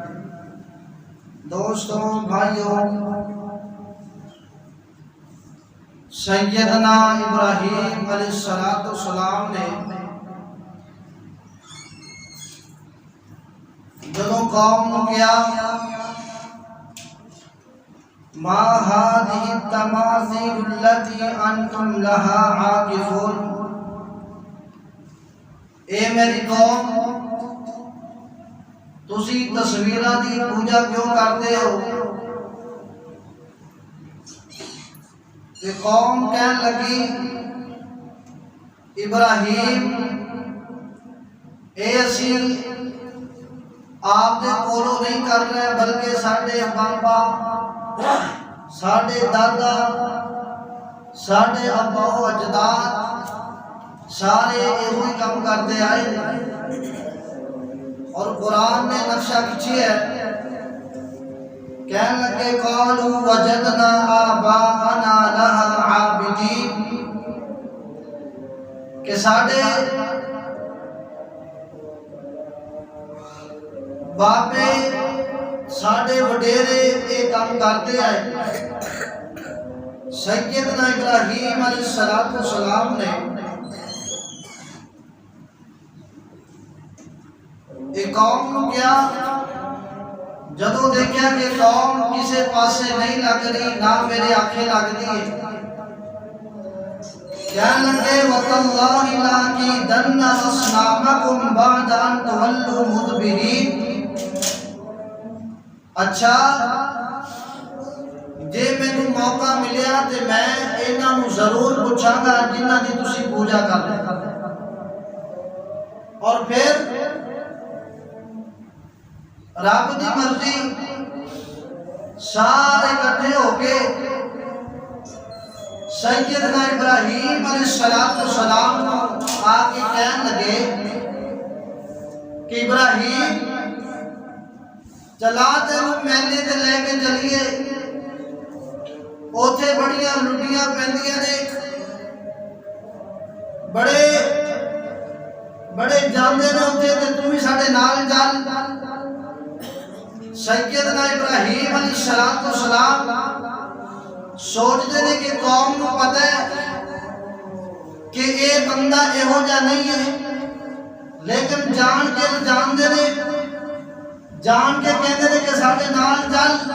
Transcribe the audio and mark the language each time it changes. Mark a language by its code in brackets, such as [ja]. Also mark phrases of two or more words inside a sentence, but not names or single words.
[ur] دوستوں بھائیوں، سیدنا ابراہیم علیہ السلام نے [pa] جدوں قوم نو کیا [ar] ما هذه التماثيل التي انتم لها عاكفون، [pa] اے میری قوم تسی تصویراں دی پوجا کیوں کرتے ہو؟ کہ قوم کہنے لگی ابراہیم اے اسی آپ دے کولو نہیں کر رہے بلکہ ساڈے بابا، ساڈے دادا، ساڈے ابا و اجداد سارے ایہو ہی کام کرتے آئے۔ [ur] اور قرآن نے نقشہ کھینچی ہے، کہنے لگے [ar] قالوا وجدنا آباءنا لها عابدین، [ur] کہ [pa] ساڈے باپے ساڈے وڈیرے [ur] ایک کام کرتے آئے۔ سیدنا ابراہیم علیہ السلام نے ایک قوم کو کیا، جدو دیکھا کہ [pa] قوم کسے پاسے نہیں لگ رہی، [ur] نہ میرے آنکھیں لگ دی، کہنے لگے [ar] وَتَاللَّهِ لَأَكِيدَنَّ أَصْنَامَكُمْ بَعْدَ أَن تُوَلُّوا مُدْبِرِينَ۔ [pa] اچھا جے مینوں موقع ملیا تے میں انہاں نوں ضرور پوچھاں گا جنہاں دی تسی پوجا کر رہے، اور پھر رب دی مرضی سارے اکٹھے ہو کے سیدنا ابراہیم علیہ السلام آ کے کہنے لگے کہ ابراہیم چلا تینوں میلے تے لے کے چلیے، اوتھے بڑیاں لٹیاں پیندیاں نے، بڑے جاندے نے اوتھے تے تم بھی ساڈے نال چل۔ [ur] سیدنا ابراہیم علیہ السلام سوچتے ہیں کہ قوم کو پتہ ہے کہ اے بندہ یہو جا نہیں ہے، لیکن جان دے نے، جان کے کہتے ہیں کہ [pa] ساڈے نال چل۔